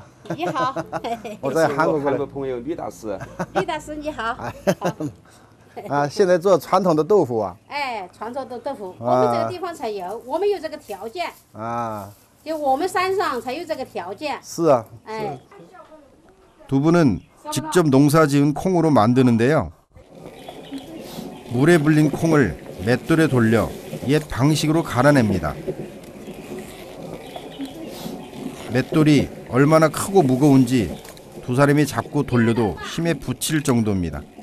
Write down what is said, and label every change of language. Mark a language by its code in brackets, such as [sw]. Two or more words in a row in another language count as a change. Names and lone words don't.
[zh] 你好。我在韩国过来。韩国朋友吕大师。吕大师你好。啊，现在做传统的豆腐啊。哎，传统的豆腐，我们这个地方才有，我们有这个条件。啊。就我们山上才有这个条件。是啊。哎。 [ko] 두부는 직접 농사지은 콩으로 만드는데요. 물에 불린 콩을 맷돌에 돌려 옛 방식으로 갈아냅니다. 맷돌이 얼마나 크고 무거운지 두 사람이 잡고 돌려도 힘에 부칠 정도입니다.